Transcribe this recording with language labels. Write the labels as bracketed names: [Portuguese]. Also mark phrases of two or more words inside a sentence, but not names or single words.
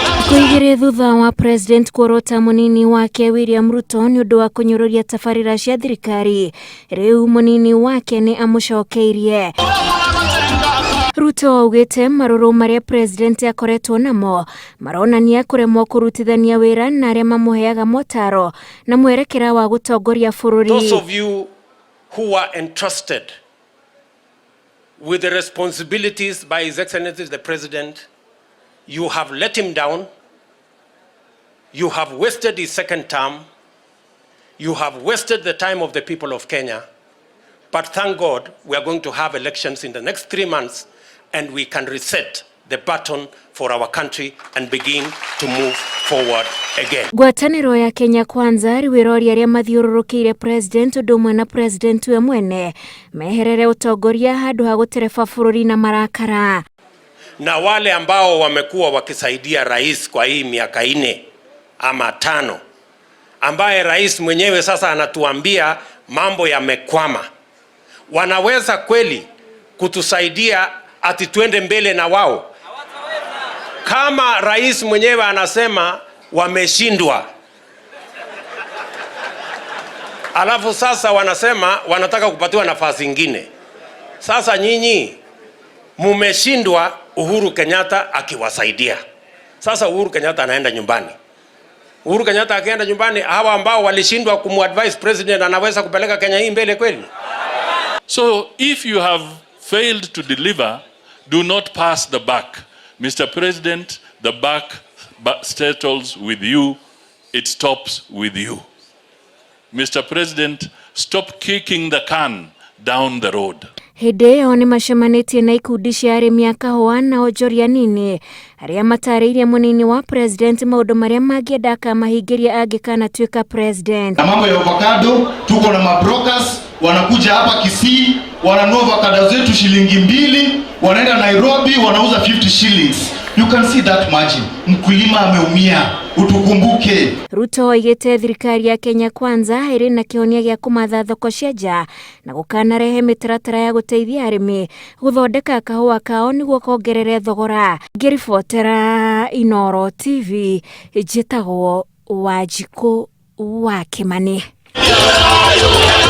[Kikuyu] Kuigire thutha wa President kuorota munini wake William Ruto ni undu wa kunyururia tabarĩra cia thirikari, riu munini wake ni amũcokeirie. Ruto augite marũrũ maria president akoretwo namo maronania kuremwo kurutithania wĩra na aria mamuheaga motaro na mwerekera wa gutongoria bũrũri. [English] Those of you who are entrusted with the responsibilities by His Excellency the President, you have let him down. You have wasted his second term. You have wasted the time of the people of Kenya. But thank God we are going to have elections in the next 3 months and we can reset the baton for our country and begin to move forward again. [Kikuyu] Ngwatanĩro ya Kenya Kwanza riwiroria aria mathiũrũrũkĩirie president undu umwe na president we mwene meherere utongoria handu ha gutereba bũrũri na marakara. [Swahili] Na wale ambao wamekuwa wakisaidia rais kwa hii miaka 4 ama 5, ambaye rais mwenyewe sasa anatuambia mambo yamekwama, wanaweza kweli kutusaidia ati twende mbele na wao? Kama rais mwenyewe anasema wameshindwa, alafu sasa wanasema wanataka kupatiwa nafasi nyingine. Sasa nyinyi mumeshindwa, Uhuru Kenyatta akiwasaidia. Sasa Uhuru Kenyatta anaenda nyumbani. Uhuru Kenyatta akienda nyumbani, hawa ambao walishindwa kumadvise president anaweza kupeleka Kenya hii mbele kweli? [English] So if you have failed to deliver, do not pass the buck. Mr. President, the buck settles with you. It stops with you. Mr. President, stop kicking the can down the road. [Kikuyu] Hĩndĩ ĩyo nĩ macemanĩtie na ikundi cia arĩmi a kahũa na onjoria nini arĩa matarĩirie munini wa president maũndũ marĩa mangĩenda akamahingĩria angĩkanatuĩka president. [Swahili] Na mambo ya avocado, tuko na mabrokers wanakuja hapa Kisii, wananunua avocado zetu shilingi 2, wanaenda Nairobi wanauza 50 shillings. [English] You can see that margin. [Swahili] Mkulima ameumia, utukumbuke. [Kikuyu] Ruto oigĩte thirikari ya Kenya Kwanza ĩrĩ na kĩhonia gĩa kũmatha thoko cia nja na gũkanarehe mĩtaratara ya gũteithia arĩmi gũthondeka kahũa kao nĩguo kongerere thogora. Ngĩribotera Inooro TV, njĩtagwo Wanjikũ wa Kimani.